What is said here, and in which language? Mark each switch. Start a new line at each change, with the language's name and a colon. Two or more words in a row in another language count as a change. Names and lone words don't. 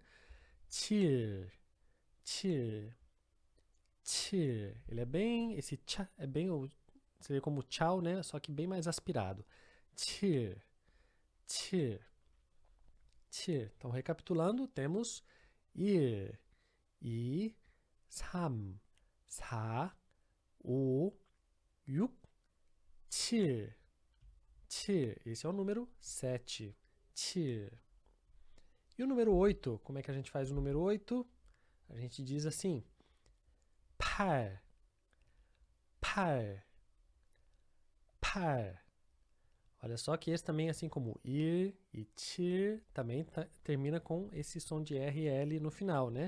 Korean: 칠. 칠. 칠.
Portuguese: Ele é bem, esse tcha é bem, seria como tchau, né? Só que bem mais aspirado.
Korean: 칠. 칠. 칠.
Portuguese: Então, recapitulando, temos ir,
Korean: 이, 삼, 사, 오, 육, 칠. 칠.
Portuguese: Esse é o número 7. 칠. E o número 8? Como é que a gente faz o número 8? A gente diz assim.
Korean: 팔. 팔. 팔.
Portuguese: Olha só que esse também, assim como ir e tir, também termina com esse som de R e L no final, né?